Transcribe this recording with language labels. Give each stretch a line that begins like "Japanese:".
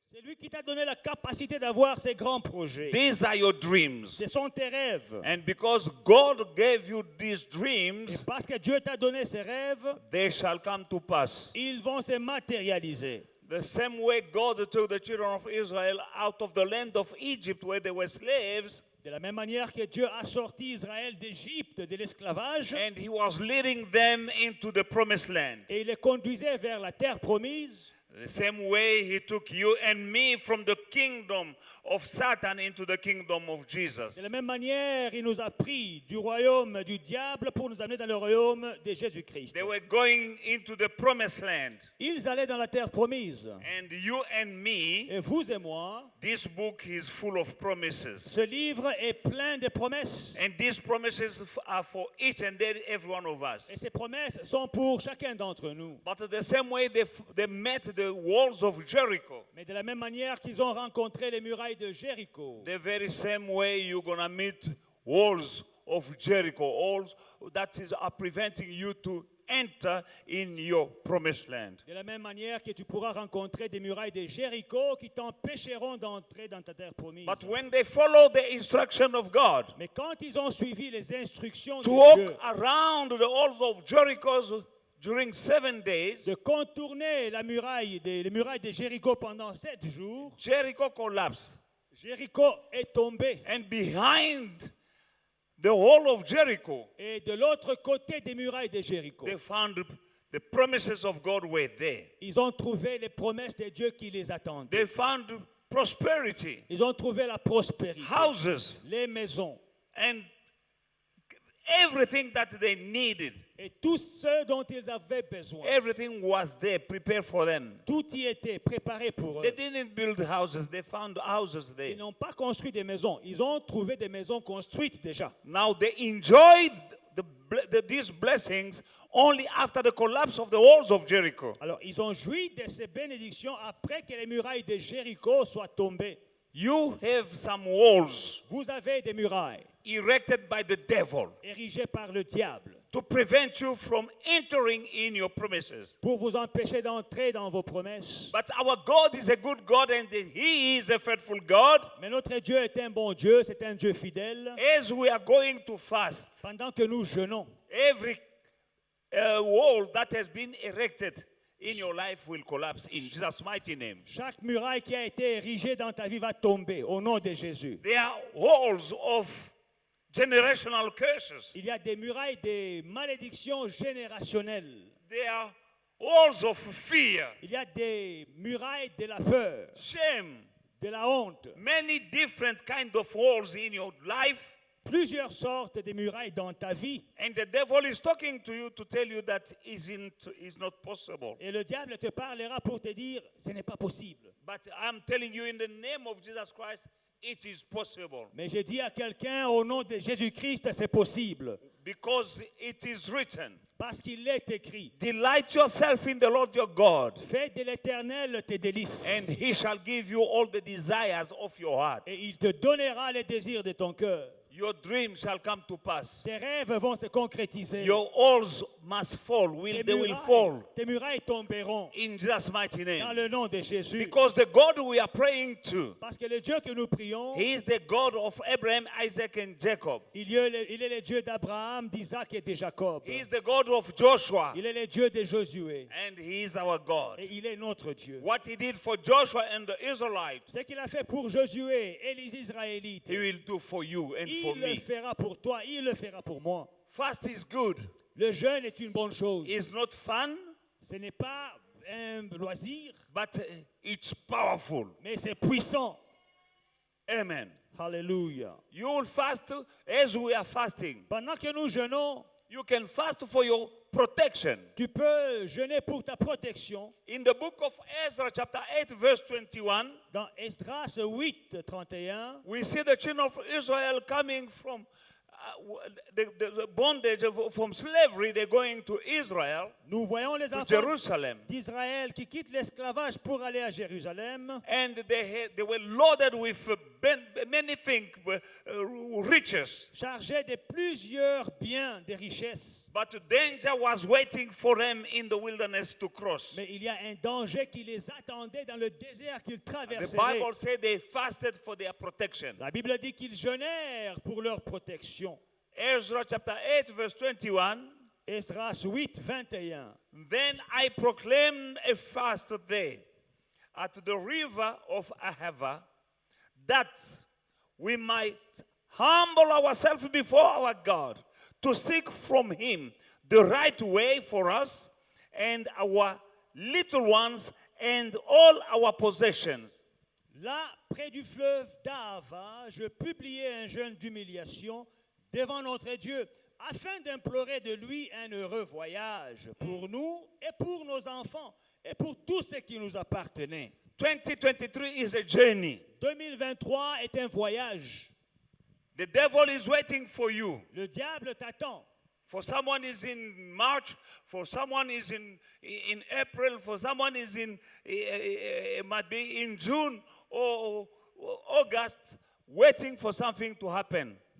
French: C'est lui qui t'a donné la capacité d'avoir ces grands projets.
English: These are your dreams.
French: Ce sont tes rêves.
English: And because God gave you these
French: Et
English: dreams,
French: parce que Dieu t'a donné ces rêves,
English: they shall come to pass.
French: ils vont se matérialiser.
English: The same way God took the children of Israel out of the land of Egypt where they were slaves,
French: De la même manière que Dieu a sorti Israël d'Égypte, de l'esclavage,
English: and he was leading them into the promised land.
French: et il les conduisait vers la terre promise,
English: The same way he took you and me from the kingdom of Satan into the kingdom of Jesus.
French: de la même manière, il nous a pris du royaume du diable pour nous amener dans le royaume de Jésus-Christ.
English: They were going into the promised land.
French: Ils allaient dans la terre promise.
English: And you and me,
French: Et vous et moi,
English: this book is full of promises.
French: ce livre est plein de promesses.
English: And these promises are for each and every one of us.
French: Et ces promesses sont pour chacun d'entre nous.
English: But the same way they met the walls of Jericho,
French: Mais de la même manière qu'ils ont rencontré les murailles de Jéricho,
English: the very same way you're going to meet walls of Jericho, walls that are preventing you to enter in your promised land.
French: de la même manière que tu pourras rencontrer des murailles de Jéricho qui t'empêcheront d'entrer dans ta terre promise.
English: But when they follow the instruction of God
French: Mais quand ils ont suivi les instructions
English: to
French: de
English: walk
French: Dieu,
English: around the walls of Jericho during 7 days,
French: de contourner les murailles de Jéricho pendant 7 jours,
English: Jericho collapsed.
French: Jéricho est tombé.
English: And behind the wall of Jericho,
French: Et de l'autre côté des murailles de Jéricho,
English: they found the promises of God were there.
French: ils ont trouvé les promesses de Dieu qui les attendaient.
English: They found prosperity,
French: Ils ont trouvé la prospérité,
English: houses,
French: les maisons
English: and everything that they needed.
French: et tout ce dont ils avaient besoin.
English: Everything was there, prepared for them.
French: Tout y était préparé pour eux.
English: They didn't build houses, they found houses there.
French: Ils n'ont pas construit des maisons. Ils ont trouvé des maisons construites déjà.
English: Now they enjoyed these blessings only after the collapse of the walls of Jericho.
French: Alors, ils ont joui de ces bénédictions après que les murailles de Jéricho soient tombées.
English: You have some walls
French: Vous avez des murailles
English: erected by the devil
French: érigées par le diable
English: to prevent you from entering in your promises.
French: pour vous empêcher d'entrer dans vos promesses.
English: But our God is a good God and He is a faithful God.
French: Mais notre Dieu est un bon Dieu, c'est un Dieu fidèle.
English: As we are going to fast,
French: Pendant que nous jeûnons,
English: every wall that has been erected in your life will collapse in Jesus' mighty name.
French: chaque muraille qui a été érigée dans ta vie va tomber au nom de Jésus.
English: There are walls of generational curses.
French: Il y a des murailles des malédictions générationnelles.
English: There are walls of fear,
French: Il y a des murailles de la peur,
English: shame,
French: de la honte.
English: many different kind of walls in your life.
French: Plusieurs sortes de murailles dans ta vie.
English: And the devil is talking to you to tell you that is not possible.
French: Et le diable te parlera pour te dire, ce n'est pas possible.
English: But I'm telling you in the name of Jesus Christ, it is possible.
French: Mais j'ai dit à quelqu'un, au nom de Jésus-Christ, c'est possible.
English: Because it is written,
French: Parce qu'il est écrit.
English: delight yourself in the Lord your God,
French: Fais de l'Éternel tes délices.
English: and he shall give you all the desires of your heart.
French: Et il te donnera les désirs de ton cœur.
English: Your dreams shall come to pass.
French: Tes rêves vont se concrétiser.
English: Your walls must fall. They will fall.
French: Tes murailles tomberont
English: In Jesus' mighty
French: dans
English: name.
French: le nom de Jésus.
English: Because the God we are praying to,
French: Parce que le Dieu que nous prions,
English: He is the God of Abraham, Isaac, and Jacob.
French: il est le Dieu d'Abraham, d'Isaac et de Jacob.
English: He is the God of Joshua,
French: Il est le Dieu de Josué.
English: and He is our God.
French: Et il est notre Dieu.
English: What He did for Joshua and the Israelites,
French: Ce qu'il a fait pour Josué et les Israélites,
English: He will do for you and for
French: il le
English: me.
French: fera pour toi, il le fera pour moi.
English: Fast is good.
French: Le jeûne est une bonne chose.
English: It's not fun,
French: Ce n'est pas un loisir,
English: but it's powerful.
French: mais c'est puissant.
English: Amen.
French: Alléluia.
English: You will fast as we are fasting.
French: Pendant que nous jeûnons,
English: You can fast for your protection.
French: tu peux jeûner pour ta protection.
English: In the book of Ezra, chapter 8, verse 21,
French: Dans Esdras 8, 31,
English: we see the children of Israel coming from the bondage, from slavery. They're going to Israel,
French: nous voyons les
English: to
French: enfants
English: Jerusalem.
French: d'Israël qui quittent l'esclavage pour aller à Jérusalem.
English: And they were loaded with many things, riches.
French: chargés de plusieurs biens, des richesses.
English: But danger was waiting for them in the wilderness to cross.
French: Mais il y a un danger qui les attendait dans le désert qu'ils
English: The
French: traverseraient.
English: Bible said they fasted for their protection.
French: La Bible dit qu'ils jeûnèrent pour leur protection.
English: Ezra chapter 8 verse 21.
French: Esdras 8, 21.
English: Then I proclaimed a fast there at the river of Ahava, that we might humble ourselves before our God, to seek from him the right way for us and our little ones and all our possessions.
French: Là, près du fleuve d'Ahava, je publiai un jeûne d'humiliation devant notre Dieu, afin d'implorer de lui un heureux voyage pour nous et pour nos enfants et pour tout ce qui nous appartenait.
English: 2023 is a journey.
French: 2023 est un voyage.
English: The devil is waiting for you.
French: Le diable t'attend.
English: For someone is in March, for someone is in April, for someone is might be in June or August, waiting for something to happen.